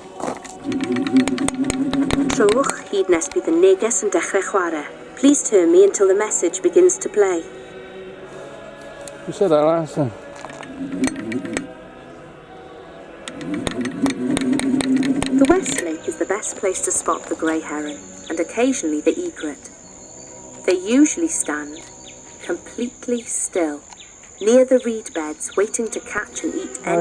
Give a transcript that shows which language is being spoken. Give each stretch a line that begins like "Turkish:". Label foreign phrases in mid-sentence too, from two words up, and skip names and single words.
Welsh: Trowch hyd nes bydd y neges yn dechrau chwarae.
English: Please turn me until the message begins to play. You said that last time. The West Lake is the best place to spot the grey heron, and occasionally the egret. They usually stand completely still, near the reed beds, waiting to catch and eat any